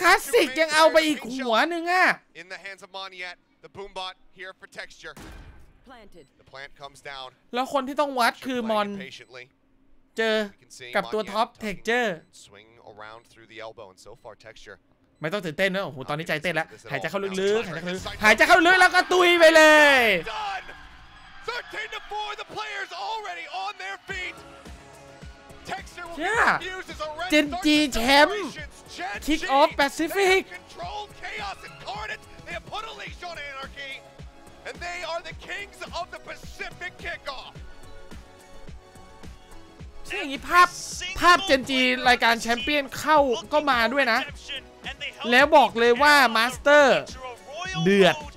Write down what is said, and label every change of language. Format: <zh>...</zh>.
<th>คลาสสิกยังเอาไปอีกหัวหนึ่งอะ</th> <en>In the hands of Monyet, the boombot here for texture. The plant comes down.</en> <th>แล้วคนที่ต้องวัดคือมอนเจอกับตัวท็อปเท็กเจอร์</th> <en>Swing around through the elbow and so far texture.</en> <th>ไม่ต้องตื่นเต้นนะโอ้โหตอนนี้ใจเต้นแล้วหายใจเข้าลึกๆหายใจเข้าลึกแล้วก็ตุยไปเลย</th> <en>13-4, the players already on their feet. Texture will Yeah. be used as a red</en> <th>Gen.G แชมป์ Kickoff Pacific</th> <en>controlled chaos incarnate. They have put a leash on anarchy, and they are the kings of the Pacific Kickoff.</en> <th>ซึ่งอย่างนี้ภาพ Gen.G รายการแชมเปี้ยนเข้าก็มาด้วยนะแล้วบอกเลยว่ามาสเตอร์เดือด</th>